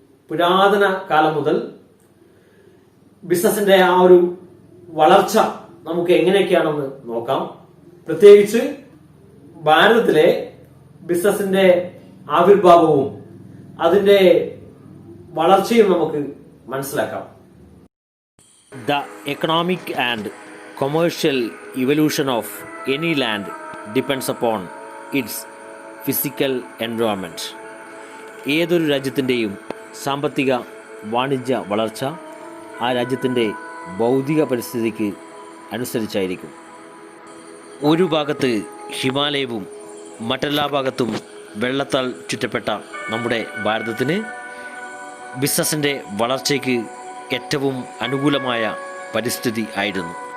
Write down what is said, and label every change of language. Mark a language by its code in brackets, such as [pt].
[ml] പുരാതന കാലം മുതൽ ബിസിനസിന്റെ ആ ഒരു വളർച്ച നമുക്ക് എങ്ങനെയൊക്കെയാണെന്ന് നോക്കാം. പ്രത്യേകിച്ച് ഭാരതത്തിലെ ബിസിനസിന്റെ ആവിർഭാവവും അതിന്റെ വളർച്ചയും നമുക്ക് മനസ്സിലാക്കാം. [en] The economic and commercial evolution of any land depends upon its physical environment. [ml] ഏതൊരു രാജ്യത്തിൻ്റെയും സാമ്പത്തിക വാണിജ്യ വളർച്ച ആ രാജ്യത്തിൻ്റെ ഭൗതിക പരിസ്ഥിതിക്ക് അനുസരിച്ചായിരിക്കും. ഒരു ഭാഗത്ത് ഹിമാലയവും മറ്റെല്ലാ ഭാഗത്തും വെള്ളത്താൽ ചുറ്റപ്പെട്ട നമ്മുടെ ഭാരതത്തിന് ബിസിനസിൻ്റെ വളർച്ചയ്ക്ക് ഏറ്റവും അനുകൂലമായ പരിസ്ഥിതി ആയിരുന്നു.